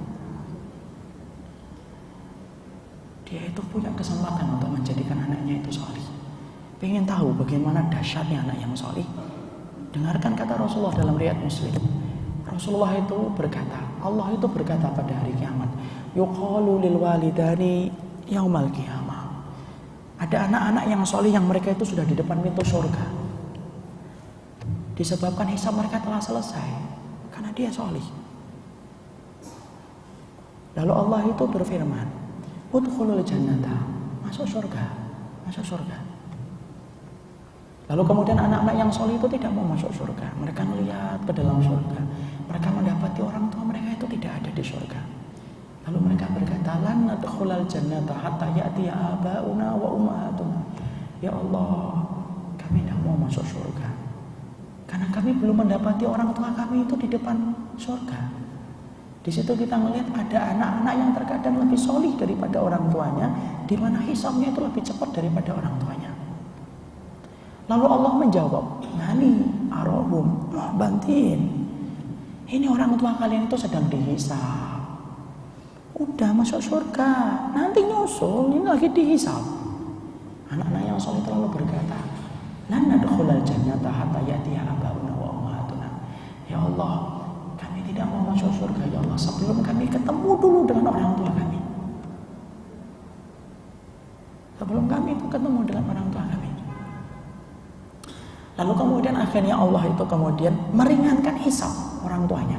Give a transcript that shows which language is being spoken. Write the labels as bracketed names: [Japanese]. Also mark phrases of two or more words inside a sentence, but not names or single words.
[Indonesian] Dia itu punya kesempatan untuk menjadikan anaknya itu saleh. Pengen tahu bagaimana dahsyatnya anak yang saleh? Dengarkan kata Rasulullah dalam riwayat Muslim. Rasulullah itu berkata, Allah itu berkata pada hari kiamat, [Arabic] يقال للوالدين يوم القيامة. [Indonesian] Ada anak-anak yang soleh yang mereka itu sudah di depan pintu surga. Disebabkan hisab mereka telah selesai karena dia soleh. Lalu Allah itu berfirman, [Arabic] ادخلوا الجنة, [Indonesian] masuk surga, masuk surga. Lalu kemudian anak-anak yang soleh itu tidak mau masuk surga. Mereka melihat ke dalam surga. Mereka mendapati orang tua mereka itu tidak ada di surga. Lalu mereka berkata, [Arabic] لن ندخل الجنة حتى يأتي آباؤنا وأمهاتنا. [Indonesian] Ya Allah, kami tidak mau masuk surga karena kami belum mendapati orang tua kami itu di depan surga. Di situ kita melihat ada anak-anak yang terkadang lebih solih daripada orang tuanya, di mana hisabnya itu lebih cepat daripada orang tuanya. Lalu Allah menjawab, "Nani arahum bantin. Ini orang tua kalian itu sedang dihisab. Udah masuk surga, nanti nyusul, ini lagi dihisab." Anak-anak yang soleh terlalu berkata, [Arabic] "لن ندخل الجنة حتى يأتي آباؤنا وأمهاتنا." [Indonesian] Ya Allah, kami tidak mau masuk surga ya Allah sebelum kami ketemu dulu dengan orang tua kami. Sebelum kami itu ketemu dengan orang tua kami. Lalu kemudian akhirnya Allah itu kemudian meringankan hisab orang tuanya.